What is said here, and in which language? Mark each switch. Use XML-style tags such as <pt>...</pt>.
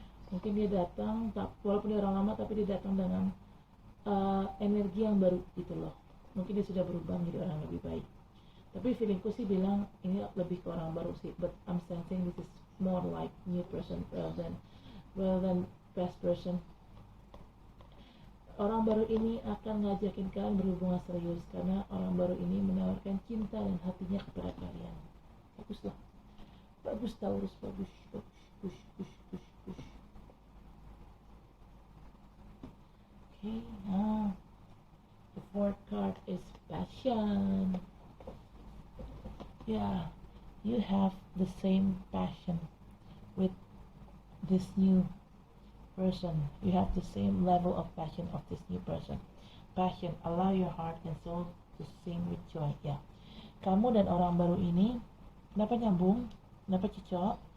<id>Mungkin dia datang, walaupun dia orang lama, tapi dia datang dengan energi yang baru gitu loh. Mungkin dia sudah berubah menjadi orang yang lebih baik. Tapi feelingku sih bilang ini lebih ke orang baru sih.</id> <en>But I'm sensing this is more like new person rather than past person.</en> <id>Orang baru ini akan ngajakin kalian berhubungan serius karena orang baru ini menawarkan cinta dan hatinya kepada kalian. Baguslah, bagus Taurus, bagus, push.</id> <en>Okay, now the fourth card is passion. Yeah, you have the same passion with this new person. You have the same level of passion of this new person. Passion, allow your heart and soul to sing with joy.</en> <id>Ya, kamu dan orang baru ini kenapa nyambung, kenapa cocok?</id>